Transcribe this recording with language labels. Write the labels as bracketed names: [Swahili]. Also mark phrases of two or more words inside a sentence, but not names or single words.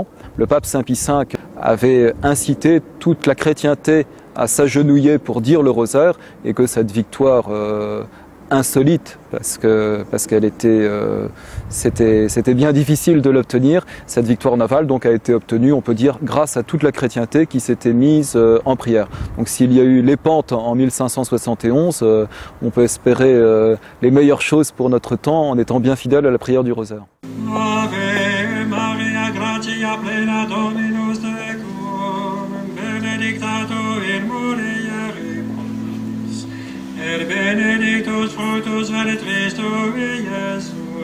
[French] Le pape Saint Pie V avait incité toute la chrétienté à s'agenouiller pour dire le rosaire, et que cette victoire insolite, parce qu'elle était, c'était bien difficile de l'obtenir, cette victoire navale donc a été obtenue, on peut dire, grâce à toute la chrétienté qui s'était mise en prière. Donc s'il y a eu Lépante en 1571, on peut espérer les meilleures choses pour notre temps en étant bien fidèle à la prière du rosaire. [Latin] Gratia plena Dominus tecum, benedicta tu in mulieribus, et benedictus fructus ventris tui, Iesus.